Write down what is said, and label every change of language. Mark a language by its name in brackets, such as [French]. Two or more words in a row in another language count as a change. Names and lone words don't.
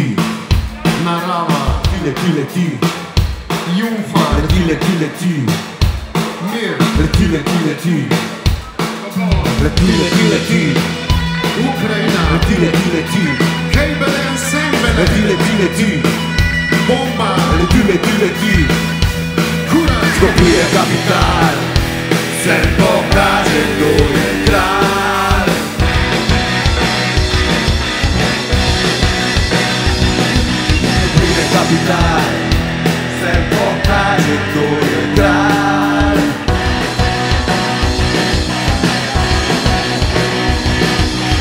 [Slovenian] Narava, leti, leti, jumfa, leti, leti, leti, mir, leti, leti, leti, leti, leti, leti, Ukrajina, leti, leti, leti, Kejbele ensemble, leti, leti, leti, bomba, leti, leti, leti. kurac, [Croatian] Ko prije [Slovenian] kapital, se pokaže, kdo je kralj. [Croatian] Ko prije [Slovenian] kapital, se pokaže, kdo je kralj.